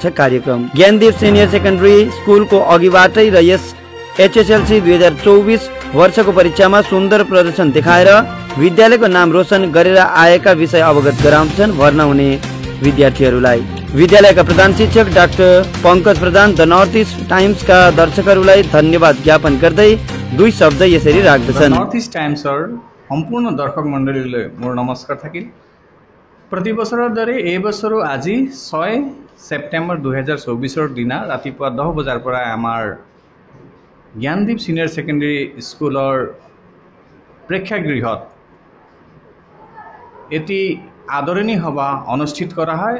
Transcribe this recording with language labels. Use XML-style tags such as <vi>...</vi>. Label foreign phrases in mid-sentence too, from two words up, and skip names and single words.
<ne>कार्यक्रम ज्ञानदीप सिनियर सेकेन्डरी स्कूल को अघिबाटै र यस HSLC 2024 वर्षको परीक्षामा सुन्दर प्रदर्शन देखाएर विद्यालयको नाम रोशन गरेर आएका विषय अवगत गराउँछन् भर्ना हुने विद्यार्थीहरूलाई। विद्यालयका प्रधान शिक्षक डाक्टर पंकज प्रधान द नर्थ इस्ट टाइम्स का दर्शकहरूलाई धन्यवाद ज्ञापन गर्दै दुई शब्द यसरी राख्दछन्।</ne> <as>নৰ্থ ইষ্ট টাইমছৰ সম্পূৰ্ণ দৰ্শক মণ্ডলীলৈ মোৰ নমস্কাৰ থাকিল। प्रति बছৰৰ দৰে এই বছৰো আজি 6 সেপ্টেম্বৰ 2024 দিনা ৰাতিপুৱা 10 বজাৰ পৰা আমাৰ জ্ঞানদীপ সিনিয়ৰ সেকেন্ডাৰী স্কুলৰ প্ৰেক্ষাগৃহত এটি আদৰণি সভা অনুষ্ঠিত কৰা হয়।</as>